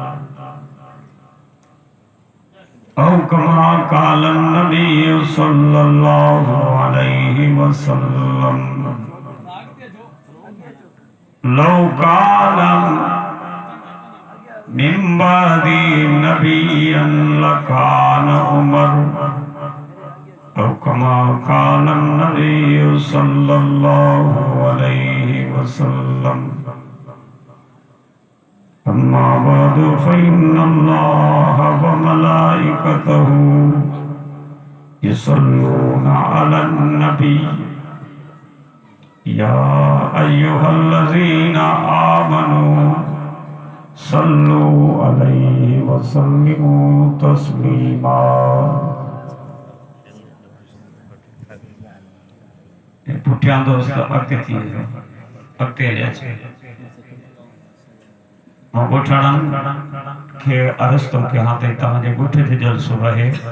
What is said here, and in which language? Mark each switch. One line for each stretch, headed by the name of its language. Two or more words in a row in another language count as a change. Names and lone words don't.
Arabic: أو كما قال نبي صلى الله عليه وسلم لو كان من بعدي نبيا لكان عمر أو كما قال نبي صلى الله عليه وسلم. أما بعد فإن الله وملائكته يصلون على النبي يا أيها الذين آمنوا صلوا عليه وسلموا تسليما.
Sindhi: पुठियां दोस्त अॻिते थी वियो, अॻिते हलिया अचे। मां ॻोठाणनि खे अर्ज़ु थो कयां त तव्हांजे ॻोठ ते जलसो आहे।